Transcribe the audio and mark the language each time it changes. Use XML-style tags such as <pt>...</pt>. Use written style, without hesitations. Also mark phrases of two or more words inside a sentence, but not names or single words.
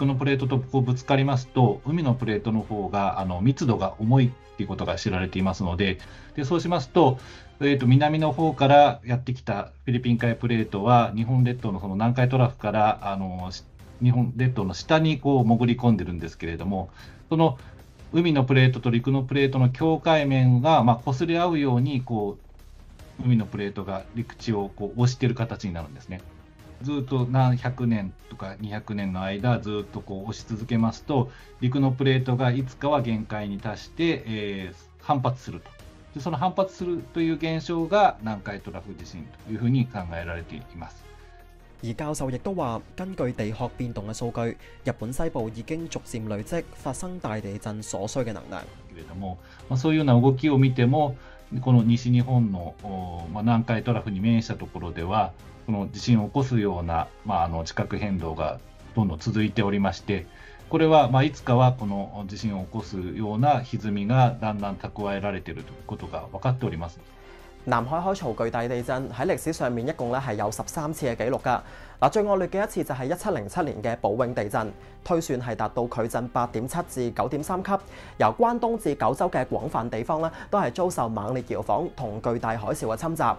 <ja>のプレートとぶつかりますと、海のプレートの方が密度が重いっていうことが知られていますので、そうしますと、南の方からやってきたフィリピン海プレートは日本列島のその南海トラフから日本列島の下に潜り込んでるんですけれども、その海のプレートと陸のプレートの境界面が擦れ合うように海のプレートが陸地を押している形になるんですね。ずっと何百年とか200年の間ずっと押し続けますと、陸のプレートがいつかは限界に達して、反発すると。その反発するという現象が南海トラフ地震というふうに考えられています。</ja> <yue>而教授亦都話，根據地殼變動嘅數據，日本西部已經逐漸累積發生大地震所需嘅能量。</yue> <ja>けれども、そういうような動きを見ても、この西日本の南海トラフに面したところでは、この地震を起こすような地殻変動がどんどん続いておりまして、これはいつかはこの地震を起こすような歪みがだんだん蓄えられているということが分かっております。</ja> <yue>南海海潮巨大地震喺歷史上面一共係有13次嘅記錄㗎。最惡劣嘅一次就係1707年嘅寶永地震，推算係達到距震8.7至9.3級，由關東至九州嘅廣泛地方都係遭受猛烈搖晃同巨大海嘯嘅侵襲。</yue>